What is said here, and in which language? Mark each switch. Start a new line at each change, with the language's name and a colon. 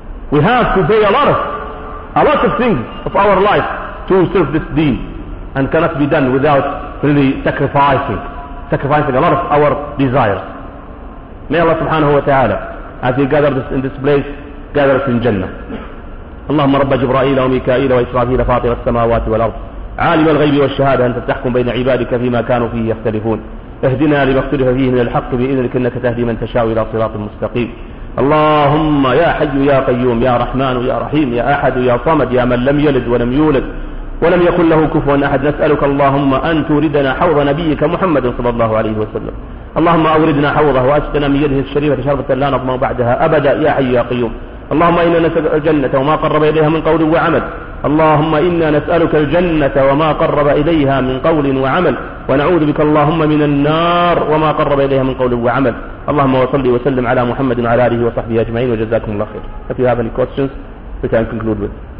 English: We have to pay a lot of things of our life to serve this deen, and cannot be done without really sacrificing a lot of our desires. May Allah subhanahu wa ta'ala, as he gathered us in this place, gather us in Jannah.
Arabic: اللهم رب جبرائيل وميكائيل وإسرافيل فاطر السماوات والأرض عالم الغيب والشهادة أنت تحكم بين عبادك فيما كانوا فيه يختلفون اهدنا لما اختلف فيه من الحق بإذنك إنك تهدي من تشاء إلى صراط مستقيم. اللهم يا حي يا قيوم يا رحمن يا رحيم يا أحد يا صمد يا من لم يلد ولم يولد ولم يكن له كفوا أحد. نسألك اللهم أن توردنا حوض نبيك محمد صلى الله عليه وسلم. اللهم أوردنا حوضه وأسقنا من يده الشريفة شربة لا نظمأ بعدها أبدا يا حي يا قيوم. اللهم إنا نسألك الجنة وما قرب إليها من قول وعمل. اللهم إنا نسألك الجنة وما قرب إليها من قول وعمل. ونعوذ بك اللهم من النار وما قرب إليها من قول وعمل. اللهم وصلي وسلم على محمد وعلى آله وصحبه أجمعين وجزاكم الله خير.
English: If you have any questions, we can conclude with.